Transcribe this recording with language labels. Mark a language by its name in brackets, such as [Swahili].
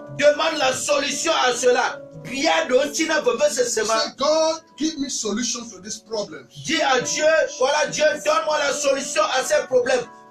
[French] Demande la solution à cela. [English] Say, God, give me solution to this problem. [French] Dis à Dieu, voilà Dieu, donne-moi la solution à ces problèmes.